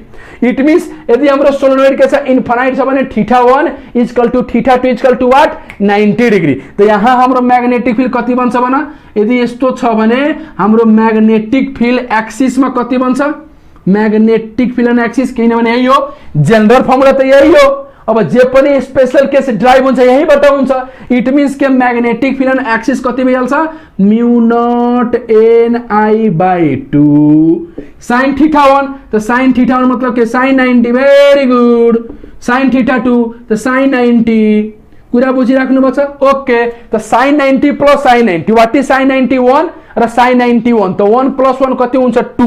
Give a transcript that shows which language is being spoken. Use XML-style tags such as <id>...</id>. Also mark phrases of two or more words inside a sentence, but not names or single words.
<en>it means</en> <ne>यदि हाम्रो सोलेनोइड के छ इन्फानाइट छ भने θ1</ne> <en>equal to θ2 equal to what,</en> <ne>90 डिग्री। त यहाँ हाम्रो</ne> <en>magnetic field</en> <ne>कति बन्छ भन, यदि यस्तो छ भने हाम्रो</ne> <en>magnetic field</en> <ne>एक्सिसमा कति बन्छ,</ne> <en>magnetic field and axis,</en> <ne>किनभने यही हो</ne> <en>general formula</en> <ne>त यही हो। अब जे पनि</ne> <en>special case</en> <ne>ड्राइभ हुन्छ यहीबाट हुन्छ।</ne> <en>it means</en> <ne>के</ne> <en>magnetic field and axis</en> <ne>कति भइहाल्छ,</ne> <en>mu not ni by 2 sin θ1.</en> <ne>त sin θ1 मतलब के sin 90,</ne> <en>very good.</en> <ne>sin θ2 त sin 90, कुरा बुझिराख्नु पर्छ, ओके। त sin 90</ne> <en>plus sin 90 what is</en> <ne>sin 91 र sin 91, त 1 प्लस 1 कति हुन्छ, 2।</ne>